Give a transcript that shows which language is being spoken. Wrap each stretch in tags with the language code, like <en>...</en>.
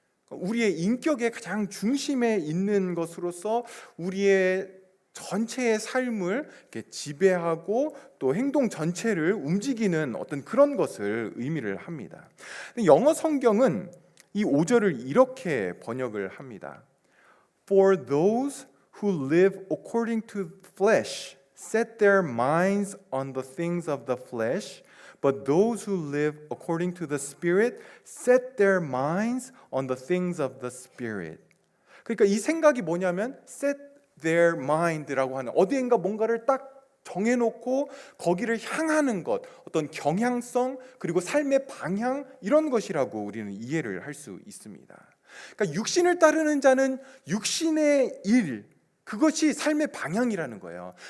<ko>우리의 인격의 가장 중심에 있는 것으로서 우리의 전체의 삶을 이렇게 지배하고 또 행동 전체를 움직이는 어떤 그런 것을 의미를 합니다. 영어 성경은 이 5절을 이렇게 번역을 합니다.</ko> <en>For those who live according to the flesh set their minds on the things of the flesh, but those who live according to the Spirit set their minds on the things of the Spirit.</en> <ko>그러니까 이 생각이 뭐냐면</ko> <en>set their mind</en> <ko>라고 하는, 어디엔가 뭔가를 딱 정해놓고 거기를 향하는 것, 어떤 경향성, 그리고 삶의 방향, 이런 것이라고 우리는 이해를 할 수 있습니다. 그러니까 육신을 따르는 자는 육신의 일, 그것이 삶의 방향이라는 거예요.</ko>